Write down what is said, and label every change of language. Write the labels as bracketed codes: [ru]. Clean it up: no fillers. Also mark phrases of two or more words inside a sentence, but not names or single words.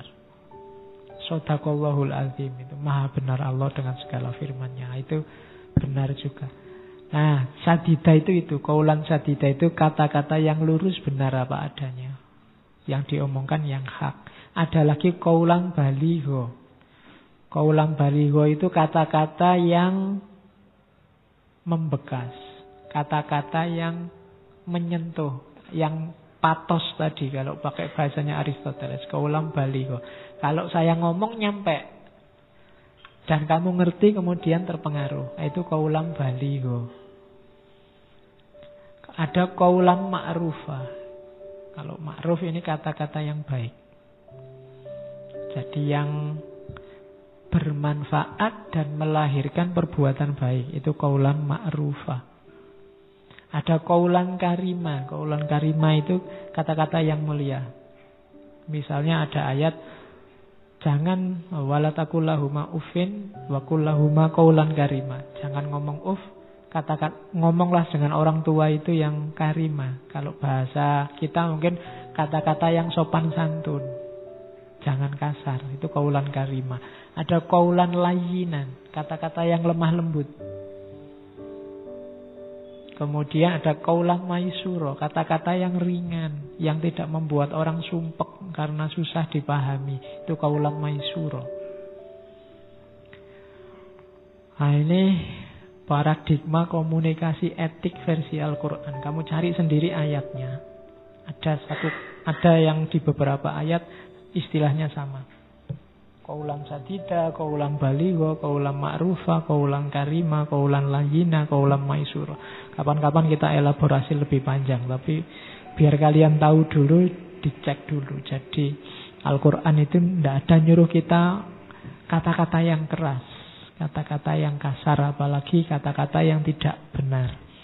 [ar] صدق الله العظيم, [id] itu maha benar Allah dengan segala firman-Nya. Itu benar juga. Nah, sadida itu [ar] قولا سديدا [id] itu kata-kata yang lurus, benar apa adanya, yang diomongkan yang hak. Ada lagi [ar] قولا بليغا. قولا بليغا [id] itu kata-kata yang membekas, kata-kata yang menyentuh, yang patos tadi kalau pakai bahasanya Aristoteles. [ar] قولا بليغا. [id] Kalau saya ngomong nyampe dan kamu ngerti kemudian terpengaruh, itu [ar] قولا بليغا. [id] Ada [ar] قولا معروفا. [id] Kalau ma'ruf ini kata-kata yang baik. Jadi yang bermanfaat dan melahirkan perbuatan baik, itu [ar] قولا معروفا. [id] Ada [ar] قولا كريما. قولا كريما [id] itu kata-kata yang mulia. Misalnya ada ayat, jangan [ar] ولا تقل لهما أف وقل لهما قولا كريما. [id] Jangan ngomong uf, ngomonglah dengan orang tua itu yang karima. Kalau bahasa kita mungkin kata-kata yang sopan santun. Jangan kasar, itu [ar] قولا كريما. [id] Ada [ar] قولا لينا, [id] kata-kata yang lemah lembut. Kemudian ada [ar] قولا ميسورا, [id] kata-kata yang ringan, yang tidak membuat orang sumpek karena susah dipahami. Itu [ar] قولا ميسورا. [id] Nah, ini paradigma komunikasi etik versi Al-Quran. Kamu cari sendiri ayatnya. Ada yang di beberapa ayat istilahnya sama. [ar] قولا سديدا، قولا بليغا، قولا معروفا، قولا كريما، قولا لينا، قولا ميسورا. [id] Kapan-kapan kita elaborasi lebih panjang, tapi biar kalian tahu dulu, dicek dulu. Jadi Al-Quran itu tidak ada nyuruh kita kata-kata yang keras, kata-kata yang kasar, apalagi kata-kata yang tidak benar.